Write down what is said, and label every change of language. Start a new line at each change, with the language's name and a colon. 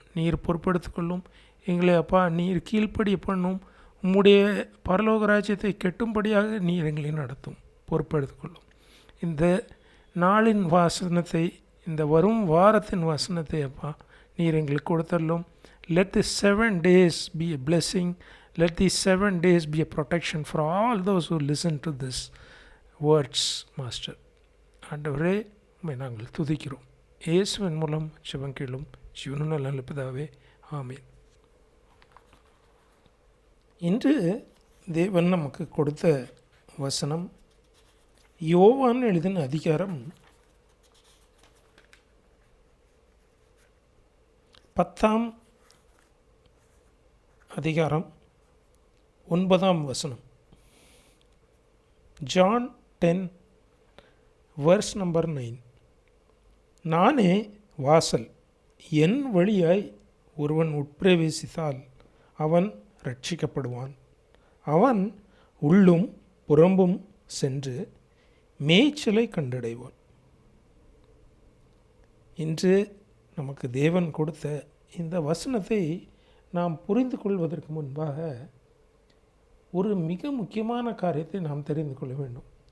Tamil: நீர் பொறுப்படுத்திக்கொள்ளும் எங்களை அப்பா. நீர் கீழ்ப்படிய பண்ணும். உம்முடைய பரலோக ராஜ்யத்தை கெட்டும்படியாக நீர் எங்களை நடத்தும். பொறுப்படுத்திக்கொள்ளும். இந்த நாளின் வாசனத்தை, இந்த வரும் வாரத்தின் வசனத்தை அப்பா நீர் எங்களுக்கு கொடுத்தள்ளும்.
English: Let these 7 days be a blessing. Let these 7 days be a protection for all those who listen to this words, Master.
Tamil: ஆண்டவரே, உம்மை நாங்கள் துதிக்கிறோம். இயேசுவின் மூலம் ஜெபம் கேளும். ஜீவனுள்ள நல்ல பிதாவே, ஆமென். இன்று தேவன் நமக்கு கொடுத்த வசனம் யோவான் எழுதின அதிகாரம் 10 அதிகாரம் 9 வசனம்.
English: John 10 verse number 9.
Tamil: நானே வாசல். என் வழியாய் ஒருவன் உட்பிரவேசித்தால் அவன் ரட்சிக்கப்படுவான். அவன் உள்ளும் புறம்பும் சென்று மேய்ச்சலை கண்டடைவான். இன்று நமக்கு தேவன் கொடுத்த இந்த வசனத்தை நாம் புரிந்து கொள்வதற்கு முன்பாக ஒரு மிக முக்கியமான காரியத்தை நாம் தெரிந்து கொள்ள வேண்டும்.